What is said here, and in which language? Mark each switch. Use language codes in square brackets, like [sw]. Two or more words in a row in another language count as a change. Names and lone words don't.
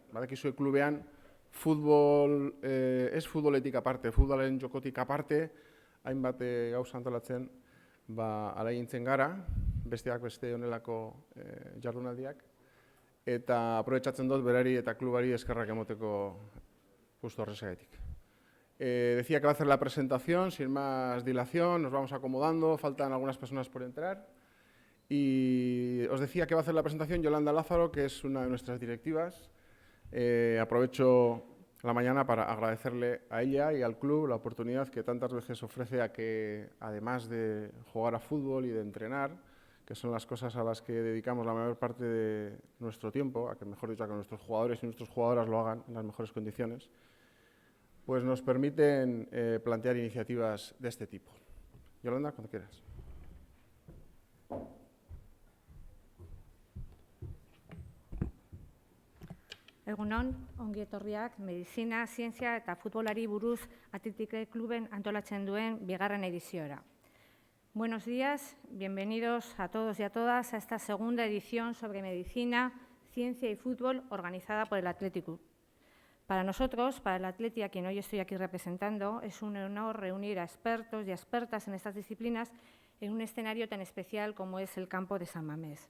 [eu] Badakizue klubean ez futboletik aparte, futbolaren jokotik aparte, hainbat gauza antolatzen ahalegintzen gara, besteak beste honelako jardunaldiak, eta aprobetxatzen dut berari eta klubari eskerrak emoteko justo horrexegatik. [es] Decía que va a hacer la presentación, sin más dilación, nos vamos acomodando, faltan algunas personas por entrar. Y os decía que va a hacer la presentación Yolanda Lázaro, que es una de nuestras directivas. Aprovecho la mañana para agradecerle a ella y al club la oportunidad que tantas veces ofrece a que, además de jugar a fútbol y de entrenar, que son las cosas a las que dedicamos la mayor parte de nuestro tiempo, a que, mejor dicho, a que nuestros jugadores y nuestras jugadoras lo hagan en las mejores condiciones, pues nos permiten plantear iniciativas de este tipo. Yolanda, cuando quieras. [eu] Egunon, ongi etorriak, medizina, zientzia eta futbolari buruz Athletic Kluben antolatzen duen bigarren ediziora. [es] Buenos días, bienvenidos a todos y a todas a esta segunda edición sobre medicina, ciencia y fútbol organizada por el Athletic Club. Para nosotros, para el Athletic, a quien hoy estoy aquí representando, es un honor reunir a expertos y a expertas en estas disciplinas en un escenario tan especial como es el campo de San Mamés.